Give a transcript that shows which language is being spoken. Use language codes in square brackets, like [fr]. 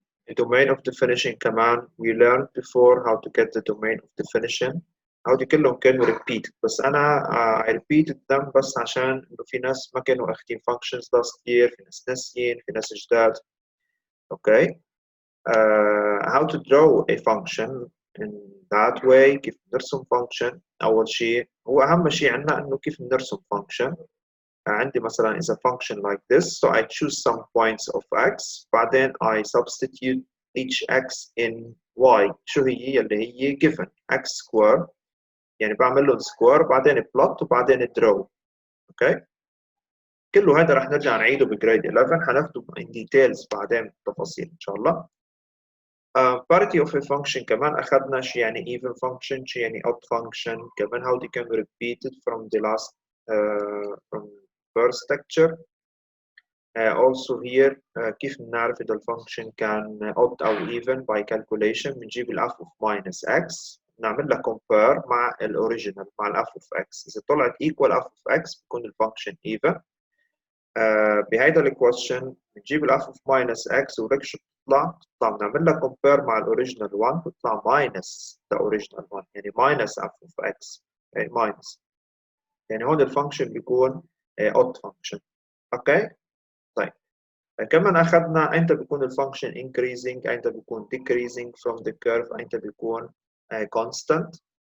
[en] The domain of definition [ar] كمان [en] we learned before how to get the domain of definition. [ar] هودي كلهم كانوا repeated، بس أنا [en] I repeated them [ar] بس عشان إنه في ناس ما كانوا أخدين [en] functions last year، [ar] في ناس ناسيين، في ناس جداد. [en] Okay. How to draw a function in that way، [ar] كيف نرسم [en] function. [ar] أول شيء هو أهم شيء عندنا إنه كيف نرسم function. عندي مثلا [en] is a function like this, so I choose some points of x، [ar] بعدين [en] I substitute each x in y. [ar] شو هي اللي هي [en] given x square، [ar] يعني بعمل لهم square بعدين plot وبعدين draw. اوكي، كله هذا رح نرجع نعيده بجريد 11، حناخده [en] in details [ar] بعدين تفاصيل ان شاء الله. [en] Parity of a function [ar] كمان أخذنا شو يعني [en] even function، [ar] شو يعني [en] odd function، [ar] كمان [en] how they can be repeated from the last from first lecture. Also here [ar] كيف بنعرف إذا الفانكشن كان odd أو even [en] by calculation. [ar] بنجيب ال [en] f of minus x [ar] نعمل لها compare مع الأوريجينال مع ال [en] f of x. [ar] إذا طلعت [en] equal f of x [ar] بكون الفانكشن even. بهيدا الكويشن بنجيب ال [en] f of minus x [ar] ولك شو بتطلع بنعمل لها compare مع الأوريجينال 1 بتطلع [en] minus the original 1، [ar] يعني [en] minus f of x [ar] يعني minus، يعني هون الفانكشن بيكون odd function. اوكي طيب كمان أخذنا أنت بيكون الفانكشن increasing، أنت بيكون decreasing [en] from the curve، [ar] أنت بيكون constant.